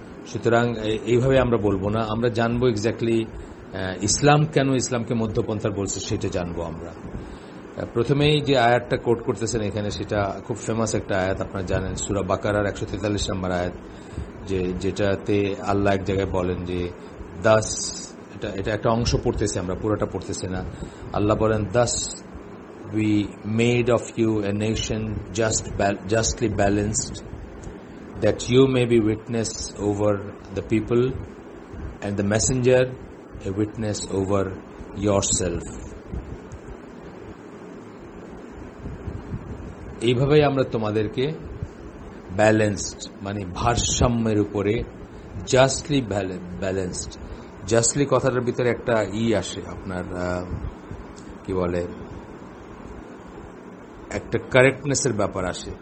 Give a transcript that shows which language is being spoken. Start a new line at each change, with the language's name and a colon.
Bangla: সুতরাং এইভাবে আমরা বলবো না, আমরা জানবো এক্স্যাক্টলি ইসলাম কেন ইসলামকে মধ্যপন্থার বলছে, সেটা জানবো আমরা। প্রথমেই যে আয়াতটা কোট করতেছেন এখানে, সেটা খুব ফেমাস একটা আয়াত, আপনারা জানেন, সূরা বাকারার 143 নম্বর আয়াত, যেটাতে আল্লাহ এক জায়গায় বলেন যে দাস, এটা একটা অংশ পড়তেছে, আমরা পুরোটা পড়তেছি না। আল্লাহ বলেন, Das
English: we made of you a nation justly balanced, that you may be witness over the people, and the messenger a witness over yourself.
Bangla: এইভাবেই আমরা তোমাদেরকে ব্যালেন্সড, মানে ভারসাম্যের উপরে, জাস্টলি ব্যালেন্সড। জাস্টলি কথাটার ভিতরে একটা আসে, আপনার কি বলে, একটা কারেক্টনেসের ব্যাপার আসে।